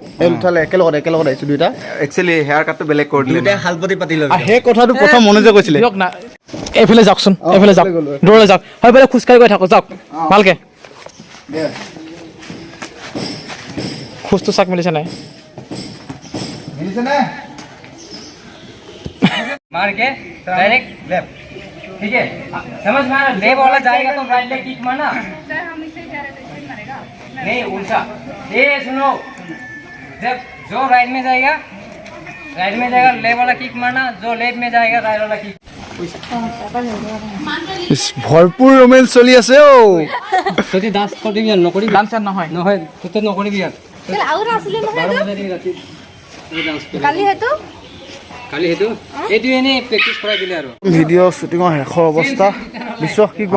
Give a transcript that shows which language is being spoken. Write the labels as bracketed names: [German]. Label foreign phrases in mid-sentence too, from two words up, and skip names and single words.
[Assamese] একেলগত আহিছো দুইটা। একচুৱেলি হেয়াৰ কাটটো বেলেগ কৰি দিলে, হালপতি পাতি লৈ। সেই কথাটো প্ৰথম মনোজে কৈছিলে। এইফালে যাওকচোন, এইফালে যাওক, দূৰলৈ যাওক, সেইফালে খোজকাঢ়ি গৈ থাকক, যাওক ভালকে। খোজটো চাক মিলিছে নাই? [Hindi] मार के डायरेक्ट लेफ्ट, ठीक है? समझ में आ रहा? लेफ्ट वाला जाएगा तो राइट में किक मारना। सर हम इसे जा रहे थे, इसे मारेगा नहीं, उल्टा। ये सुनो, जब जो राइट में जाएगा लेफ्ट वाला किक मारना, जो लेफ्ट में जाएगा राइट वाला किक। [Assamese] ভৰপূৰ ৰোমেঞ্চ চলি আছে অ যদি ডান্স কৰিবি আৰু নকৰিবি ডান্স নহয় নহয় তই নকৰিবি আৰু আৰু আছিলে নহয় 12 বজাত ৰাতি ডান্স কৰিবি কালি সেইটো কালি সেইটো এইটো এনেই প্ৰেক্টিচ কৰাই দিলে আৰু ভিডিঅ' শ্বুটিঙৰ শেষৰ অৱস্থা বিশ্ব কি কোৱা